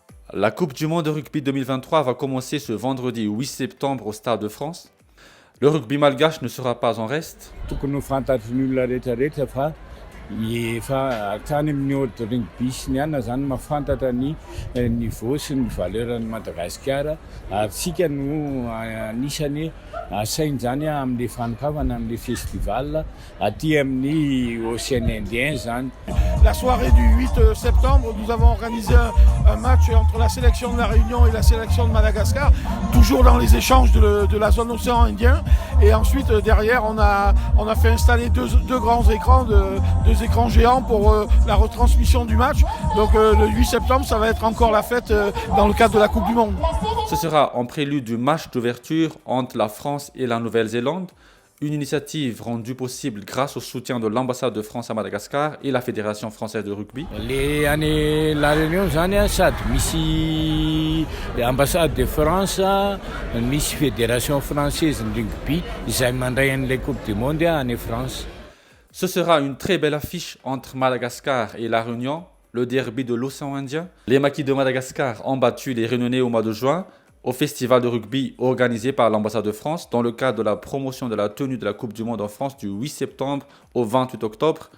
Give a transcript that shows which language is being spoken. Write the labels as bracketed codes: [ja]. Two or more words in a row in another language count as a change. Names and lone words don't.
[fr] La Coupe du Monde de rugby 2023 va commencer ce vendredi 8 septembre au Stade de France. Le rugby malgache ne sera pas en reste. [mg] Efa hatrany amin'ny [fr] ordre rugby [mg] sy ny anona zany mahafantatra ny niveau sy ny valeurany Madagasikara ary tsika no anisany asainy zany amin'ny fanokavana amin'ny festival aty amin'ny Océan Indien zany. [fr] La soirée du 8 septembre, nous avons organisé un match entre la sélection de la Réunion et la sélection de Madagascar, toujours dans les échanges de la zone océan Indien. Et ensuite, derrière, on a fait installer deux grands écrans, deux écrans géants pour la retransmission du match. Donc le 8 septembre, ça va être encore la fête dans le cadre de la Coupe du Monde. Ce sera en prélude du match d'ouverture entre la France et la Nouvelle-Zélande. Une initiative rendue possible grâce au soutien de l'ambassade de France à Madagascar et la Fédération française de rugby. Les années la Réunion [mg] zany sady misy ambassade de France, misy Fédération française de rugby izay mandray an'ilay Coupe du Monde [fr] en France. Ce sera une très belle affiche entre Madagascar et la Réunion, le derby de l'océan Indien. Les Maquis de Madagascar ont battu les Réunionnais au mois de juin au festival de rugby organisé par l'ambassade de France dans le cadre de la promotion de la tenue de la Coupe du Monde en France du 8 septembre au 28 octobre.